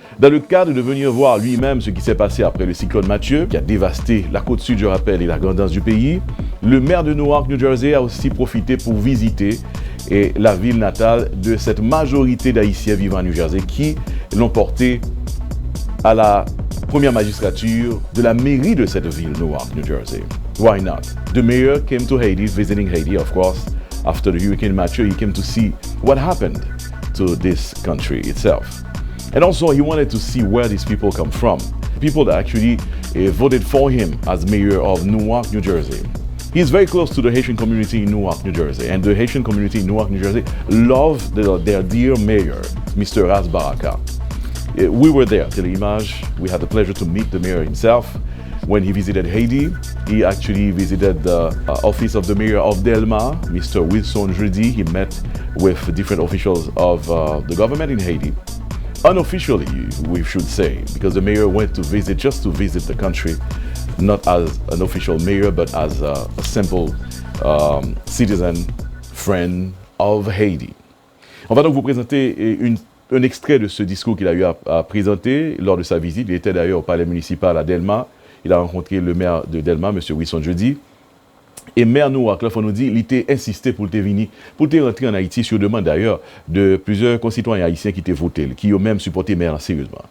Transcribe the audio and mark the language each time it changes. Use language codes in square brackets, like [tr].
[fr] Dans le cadre de venir voir lui-même ce qui s'est passé après le cyclone Mathieu, qui a dévasté la côte sud, je rappelle, et la grandeur du pays, le maire de Newark, New Jersey, a aussi profité pour visiter la ville natale de cette majorité d'Haïtiens vivant à New Jersey qui l'ont porté à la première magistrature de la mairie de cette ville, Newark, New Jersey. [en] Why not? The mayor came to Haiti, visiting Haiti, of course. After the Hurricane Mathieu, he came to see what happened to this country itself. And also, he wanted to see where these people come from. People that actually voted for him as mayor of Newark, New Jersey. He's very close to the Haitian community in Newark, New Jersey. And the Haitian community in Newark, New Jersey love their dear mayor, Mr. Ras Baraka. We were there, Téléimage. We had the pleasure to meet the mayor himself. When he visited Haiti, he actually visited the office of the mayor of Delma, Mr. Wilson Jeudi. He met with different officials of the government in Haiti. Unofficially, we should say, because the mayor went to visit, just to visit the country, not as an official mayor, but as a simple citizen, friend of Haiti. [fr] On va donc vous présenter un extrait de ce discours qu'il a eu à présenter lors de sa visite. Il était d'ailleurs au palais municipal à Delma. Il a rencontré le maire de Delma, M. Wilson Jeudi. Et maire Newark, là, il faut nous dire, il était insisté pour te venir, pour te rentrer en Haïti sur demande d'ailleurs de plusieurs concitoyens haïtiens qui t'ont voté, qui ont même supporté maire sérieusement.